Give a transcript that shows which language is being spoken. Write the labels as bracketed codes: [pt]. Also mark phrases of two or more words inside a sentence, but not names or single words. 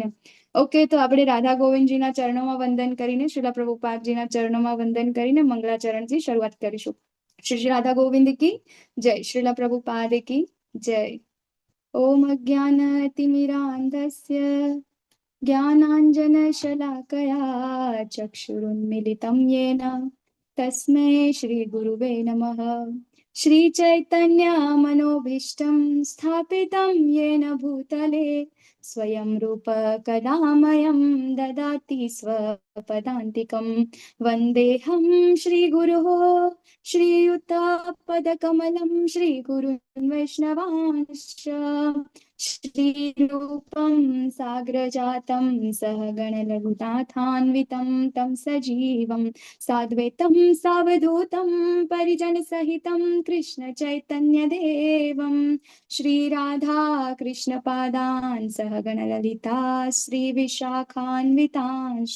[gu] ઓકે, તો આપણે રાધા ગોવિંદજીના ચરણોમાં વંદન કરીને, શ્રીલા પ્રભુપાદજીના ચરણોમાં વંદન કરીને મંગળાચરણથી શરૂઆત કરીશું. [hi] શ્રી શ્રી રાધા ગોવિંદ की जय, શ્રીલા પ્રભુપાદ की जय. [sa] ઓમ અજ્ઞાનતિમિરાન્ધસ્ય જ્ઞાનાંજનશલાકયા ચક્ષુરુન્મિલિतं येन तस्मै श्रीगुरुवे नमः. श्रीचैतन्यमनोभीष्टं स्थापितं येन भूतले स्वयं रूप कदामयं ददाति स्वपदान्तिकं. वन्देऽहं श्रीगुरोः श्रीयुतपदकमलं श्रीगुरुन् वैष्णवांश्च श्रीरूपं साग्रजातं सहगणलघुनाथान्वितं तं सजीवं साद्वैतं सावधूतं परिजनसहितं कृष्णचैतन्यदेवं श्रीराधा कृष्णपादान् सहगणललिता श्रीविशाखान्वितांश्च.